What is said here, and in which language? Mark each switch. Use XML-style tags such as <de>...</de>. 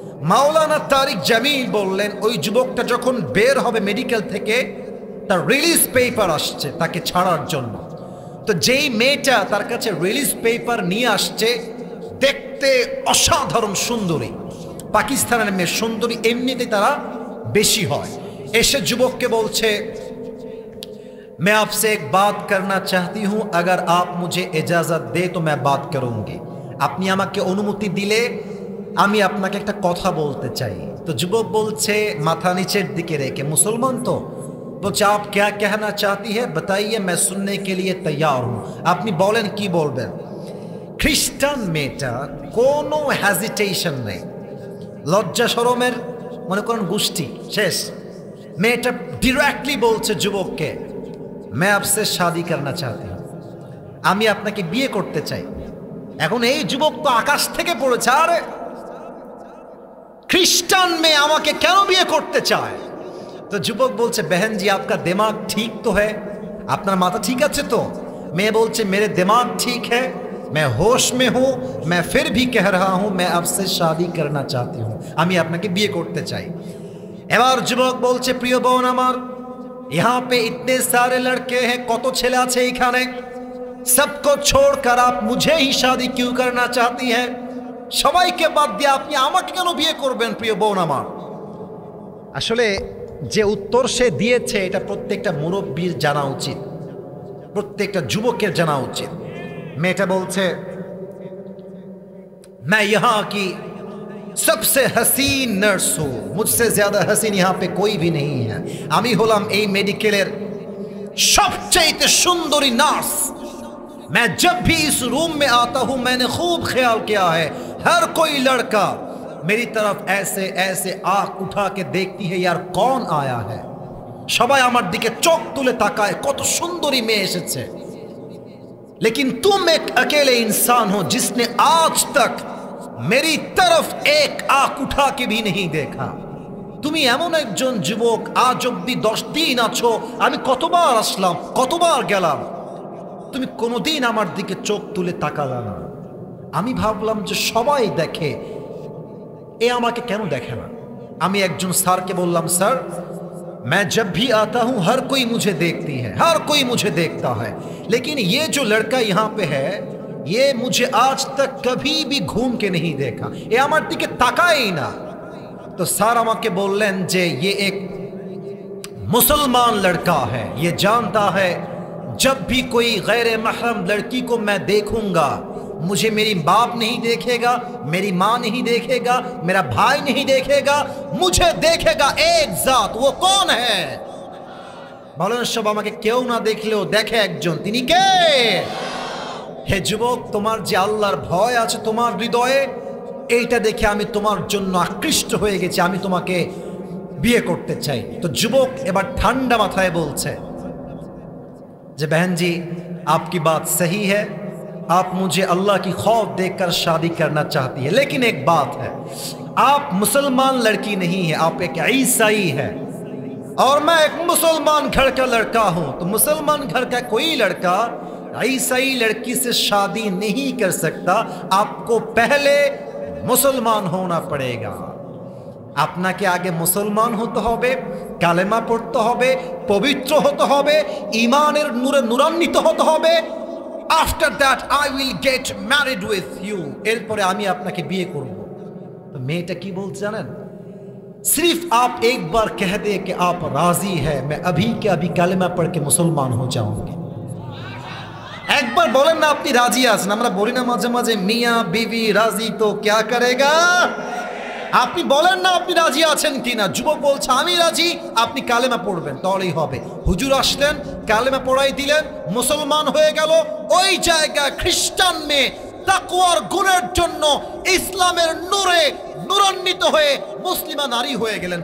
<bn>মাওলানা তারিক জামিল বললেন, ওই যুবকটা যখন বের হবে মেডিকেল থেকে, তার রিলিজ পেপার আসছে তাকে ছাড়ার জন্য। তো যেই মেয়েটা তার কাছে রিলিজ পেপার নিয়ে আসছে, দেখতে অসাধারণ সুন্দরী, পাকিস্তানের মেয়ে সুন্দরী এমনিতে তারা বেশি হয়। এসে যুবককে বলছে,</bn> <hi>मैं आपसे एक बात करना चाहती हूं, अगर आप मुझे इजाजत दे तो मैं बात करूंगी।</hi> <bn>আপনি আমাকে অনুমতি দিলে আমি আপনাকে একটা কথা বলতে চাই। তো যুবক বলছে মাথা নিচের দিকে রেখে, মুসলমান তো, বলছে</bn> <hi>आप क्या कहना चाहती है बताइए, मैं सुनने के लिए तैयार हूं।</hi> <bn>আপনি বলেন কি বলবেন। খ্রিস্টান মেয়েটা কোনো হেজিটেশন নেই, লজ্জা শরমের মনে করেন গোষ্ঠী শেষ। মেয়েটা ডিরেক্টলি বলছে যুবককে,</bn> <hi>मैं आपसे शादी करना चाहती हूँ।</hi> <bn>আমি আপনাকে বিয়ে করতে চাই। এখন এই যুবক তো আকাশ থেকে পড়েছে, আরে খ্রিস্টান মেয়ে আমাকে কেন বিয়ে করতে চায়? তো যুবক বলছে,</bn> <hi>बहन जी आपका दिमाग ठीक तो है,</hi> <bn>আপনার মাথা ঠিক আছে তো? মেয়ে বলছে,</bn> <hi>मेरे दिमाग ठीक है, मैं होश में हूँ, मैं फिर भी कह रहा हूँ मैं आपसे शादी करना चाहती हूँ,</hi> <bn>আমি আপনাকে বিয়ে করতে চাই। এবার যুবক বলছে, প্রিয় বোন আমার,</bn> <hi>यहाँ पे इतने सारे लड़के हैं,</hi> <bn>কত ছেলে আছে এখানে,</bn> <hi>सबको छोड़कर आप मुझे ही शादी क्यों करना चाहती हैं?</hi> <bn>সবাইকে বাদ দিয়ে আপনি আমাকে কেন বিয়ে করবেন প্রিয় বোন আমার? আসলে যে উত্তর সে দিয়েছে এটা প্রত্যেকটা মুরব্বীর জানা উচিত, প্রত্যেকটা যুবকের জানা উচিত।</bn> <hi>মেয়েটা বলছে, मैं यहाँ की सबसे हसीन नर्स हूँ, मुझसे ज्यादा हसीन यहाँ पे कोई भी नहीं है,</hi> <bn>আমি হলাম এই মেডিকেলের সবচেয়ে সুন্দরী নার্স।</bn> <hi>मैं जब भी इस रूम में आता हूँ मैंने खूब ख्याल किया है, हर कोई लड़का मेरी तरफ ऐसे ऐसे आंख उठा के देखती है, यार कौन आया है,</hi> <bn>সবাই আমার দিকে চোখ তুলে তাকায়, কত সুন্দরী মেয়ে এসেছে।</bn> <hi>लेकिन तुम एक अकेले इंसान हो जिसने आज तक मेरी तरफ एक आंख उठा के भी नहीं देखा।</hi> <bn>তুমি এমন একজন যুবক, আজ অব্দি 10 দিন আছো, আমি কতবার আসলাম কতবার গেলাম, তুমি কোনোদিন আমার দিকে চোখ তুলে তাকালা না। আমি ভাবলাম যে সবাই দেখে, এ আমাকে কেন দেখে না? আমি একজন স্যারকে বললাম, স্যার</bn> <hi>मैं जब भी आता हूं हर कोई मुझे देखती है, हर कोई मुझे देखता है, लेकिन ये जो लड़का यहाँ पे है ये मुझे आज तक कभी भी घूम के नहीं देखा, ये</hi> <bn>আমার দিকে তাকায়ই না।</bn> <hi>तो</hi> <bn>স্যার আমাকে বললেন যে</bn> <hi>ये एक मुसलमान लड़का है, ये जानता है जब भी कोई गैर महरम लड़की को मैं देखूंगा मुझे मेरी बाप नहीं देखेगा, मेरी माँ नहीं देखेगा, मेरा भाई नहीं देखेगा, मुझे देखेगा एक जात। वो कौन है?</hi> <bn>বলেন সব, আমাকে কেউ না দেখলেও দেখে একজন, তিনি কে? হে যুবক, তোমার যে আল্লাহর ভয় আছে তোমার হৃদয়ে, এইটা দেখে আমি তোমার জন্য আকৃষ্ট হয়ে গেছি, আমি তোমাকে বিয়ে করতে চাই। তো যুবক এবার ঠান্ডা মাথায় বলছে যে</bn> <hi>बहन जी आपकी बात सही है, आप मुझे अल्लाह की खौफ देखकर शादी करना चाहती है, लेकिन एक बात है, आप मुसलमान लड़की नहीं है, आप एक ईसाई है और मैं एक मुसलमान घर का लड़का हूं। तो मुसलमान घर का कोई लड़का ईसाई लड़की से शादी नहीं कर सकता, आपको पहले मुसलमान होना पड़ेगा।</hi> <bn>আপনাকে আগে মুসলমান হতে হবে, কালেমা পড়তে হবে, পবিত্র হতে হবে, ঈমানের নূরে নূরান্বিত হতে হবে।</bn> <en>after that I will get married with you,</en> <bn>এরপরে আমি আপনাকে বিয়ে করব। তো মেয়েটা কি বলছে জানেন?</bn> <hi>सिर्फ आप एक बार कह दे कि आप राजी है, मैं अभी के अभी कलमा पढ़ के मुसलमान हो जाऊंगी।</hi> <bn>একবার বলেন না আপনি রাজি আছেন। আমরা বলি না মাঝে মাঝে, মিয়া বিবি রাজি তো</bn> <hi>क्या करेगा,</hi> <bn>আপনি বলেন না আপনি রাজি আছেন কিনা। যুবক বলছে আমি রাজি, আপনি কালেমা পড়বেন তাহলেই হবে। হুজুর আসলেন, কালেমা পড়াই দিলেন, মুসলমান হয়ে গেল। ওই জায়গায় খ্রিস্টান মেয়ে তাকওয়ার গুণের জন্য ইসলামের নূরে নূরান্বিত হয়ে মুসলিমা নারী হয়ে গেলেন।</bn>